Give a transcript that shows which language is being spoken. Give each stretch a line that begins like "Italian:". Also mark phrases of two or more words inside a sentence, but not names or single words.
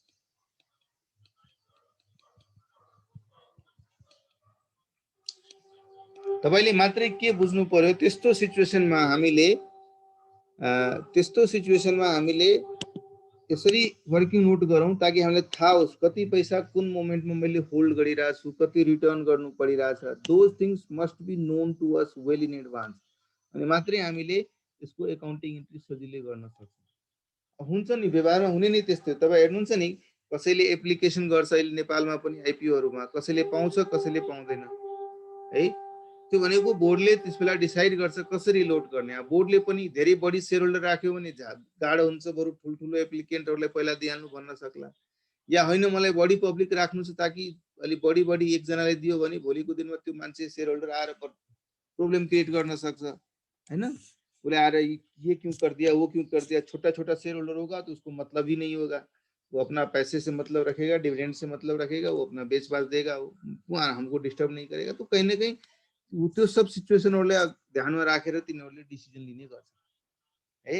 Nepali: तपाईले मात्रै के बुझ्नु पर्यो, त्यस्तो सिचुएसनमा हामीले यसरी
English: working note
Nepali: गरौँ ताकि हामीलाई थाहा होस् कति पैसा कुन मोमेन्टमा मैले होल्ड गरिरहेको छु, कति रिटर्न गर्नु परिरहेछ।
English: those things must be known to us well in advance,
Nepali: अनि मात्रै हामीले यसको
English: accounting entry
Nepali: सजिलै गर्न सक्छौँ। हुन्छ नि व्यवहारमा हुने नि त्यस्तै। तपाईँ हेर्नुहुन्छ नि कसैले एप्लिकेसन गर्छ अहिले नेपालमा पनि आइपिओहरूमा, कसैले पाउँछ कसैले पाउँदैन है। त्यो भनेको बोर्डले त्यसबेला डिसाइड गर्छ कसरी लोड गर्ने। बोर्डले पनि धेरै बढी
English: share holder
Nepali: राख्यो भने गाह्रो हुन्छ, बरु ठुल्ठुलो एप्लिकेन्टहरूलाई पहिला दिइहाल्नु भन्न सक्ला, या होइन मलाई बढी पब्लिक राख्नु छ ताकि अलि बढी एकजनाले दियो भने भोलिको दिनमा त्यो मान्छे
English: share holder
Nepali: आएर
English: problem create
Hindi: करना सकता है ना। बोले आ रहा ये क्यों कर दिया वो क्यों कर दिया। छोटा छोटा
English: share holder
Hindi: होगा तो उसको मतलब ही नहीं होगा, वो अपना पैसे से मतलब रखेगा, डिविडेंड से मतलब रखेगा, वो अपना बेच बाच देगा, वो हमको डिस्टर्ब नहीं करेगा। तो कहीं ना कहीं
Nepali: त्यो सब सिचुएसनहरुले ध्यानमा राखेर तिनीहरूले डिसिजन लिने गर्छ है।